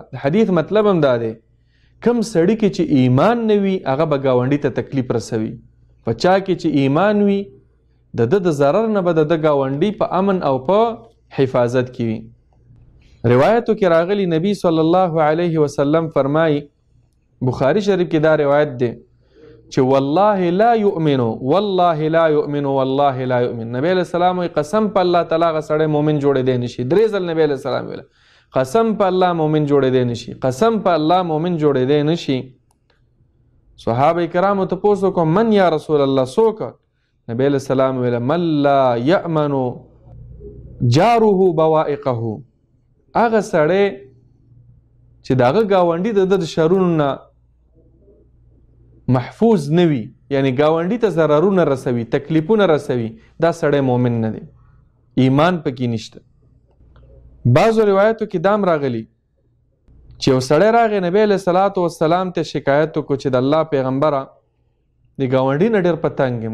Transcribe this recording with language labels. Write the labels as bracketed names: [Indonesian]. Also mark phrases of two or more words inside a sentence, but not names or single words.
[Pashto] د حدیث مطلب هم دا دی، کم سړي کې چې ایمان نه وي هغه به ګاونډي ته تکلیف رسوي، په چا کې چې ایمان وي د د ضرر نه به د ګاونډي په امن او په حفاظت کې وي. روایتو کې راغلی نبی [Arabic] صلی الله علیه وسلم [Pashto] فرمایي، بخاری شریف کې دا روایت دی چې [Arabic] والله لا یؤمن والله لا یؤمن والله لا یؤمن. [Pashto] نبی [Arabic] علیہ السلام [Pashto] وی قسم په الله تعالی غ سړی مؤمن جوړېدی نشي. درې ځل نبی [Arabic] علیہ السلام [Pashto] ویل قسم په الله مؤمن جوړېدی نشي، قسم په الله مؤمن جوړېدی نشي. صحابه کرامو ته پوښتنه کوم [Arabic] من یا رسول الله [Pashto] څوک؟ [Arabic] نبی علیہ السلام ویل من لا یأمن جاره بوائقه. [Pashto] هغه سړی چې دغه ګاونډي د شرونو نه محفوظ نه وي، یعنی ګاونډي ته ضررونه رسوي، تکلیفونه رسوي، دا سړی مؤمن نه دی، ایمان پکې نشته. بعضو روایتو کې دام راغلی چې یو سړی راغی نبی [Arabic] علیہ الصلوۃ والسلام [Pashto] ته شکایت وکړو چې د الله پیغمبره د ګاونډي نه ډېر په تنګ یم.